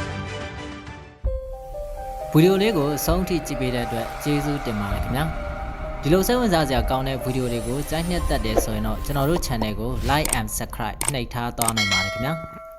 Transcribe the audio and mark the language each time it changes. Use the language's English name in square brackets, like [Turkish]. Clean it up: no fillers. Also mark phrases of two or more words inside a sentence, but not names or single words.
[Burmese] ဗီဒီယိုလေးကိုအဆုံးထိကြည့်ပေးတဲ့အတွက်ကျေးဇူးတင်ပါတယ်ခင်ဗျာဒီလိုစိတ်ဝင်စားစရာကောင်းတဲ့ဗီဒီယိုတွေကိုကြိုက်နှစ်သက်တယ်ဆိုရင်တော့ကျွန်တော်တို့ channel ကို [English] like and subscribe [Burmese] နှိပ်ထားသွားနိုင်ပါတယ်ခင်ဗျာ